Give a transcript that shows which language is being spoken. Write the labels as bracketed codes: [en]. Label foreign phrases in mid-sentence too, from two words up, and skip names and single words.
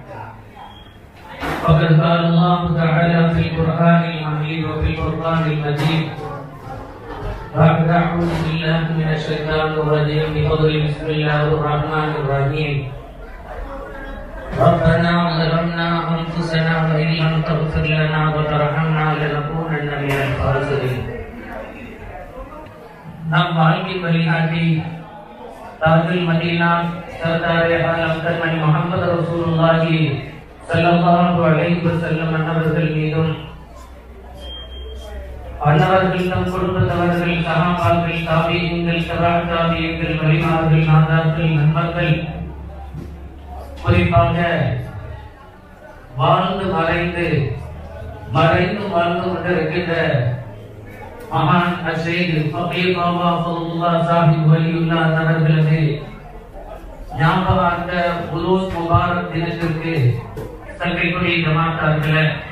[ar] فقد قال الله تعالى في القرآن المجيد وفي القرآن المجيد بعد أعوذ بالله من الشيطان الرجيم بفضل بسم الله الرحمن الرحيم ربنا ظلمنا أنفسنا وإن لم تغفر لنا وترحمنا لنكونن من الخاسرين [ta] நம் வாழ்க்கை வழிகாட்டி [ar] تاج المدينة [fa] سردار عالم [ta] கண்மணி முஹம்மது [ar] رسول الله صلى الله عليه وسلم [ta] அன்னவர்கள் மீதும் அன்னவர்கள் தம் குடும்பத்தவர்கள் சஹாபாக்கள் தாபீன்கள் தபா தாபீன்கள் வலிமார்கள் நாதாக்கள் நண்பர்கள் குறிப்பாக வாழ்ந்து மறைந்து கொண்டிருக்கின்ற மகான் அஷேக் ஃபகீர் பாபா ஃபதுல்லாஹ் சாஹிப் வலியுல்லாஹ் அவர்களது ஞாபகார்த்த [ar] عرس مبارك [ta] தினத்திற்கு சங்கைக்குடி ஜமாத்தார்களே